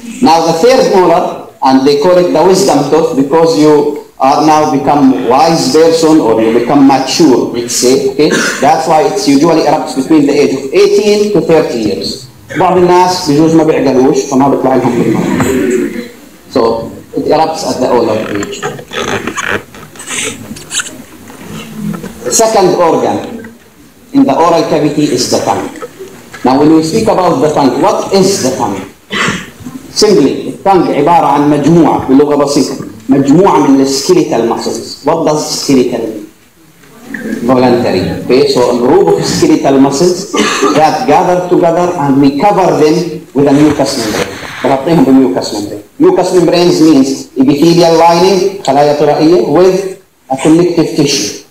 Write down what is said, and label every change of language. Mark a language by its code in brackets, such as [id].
[en] Now the third molar, and they call it the wisdom tooth because you are now become wise person or you become mature, let's say. Okay? That's why it's usually erupts between the age of 18 to 30 years. [ar] بعض الناس بجوز ما بيعقلوش فما بيطلع لهم بالمرة. [en] So it erupts at the older age. The second organ in the oral cavity is the tongue. Now when we speak about the tongue, what is the tongue? Simply, the tongue [ar] عبارة عن مجموعة بلغة بسيطة، مجموعة من [en] skeletal muscles. What does skeletal mean? Voluntary. Okay, so a group of skeletal muscles that gather together and we cover them with a mucous membrane. [ar] بغطيهم [en] بmucous membrane. Mucous membranes means epithelial lining, [ar] خلايا طرائية, [en] with a connective tissue.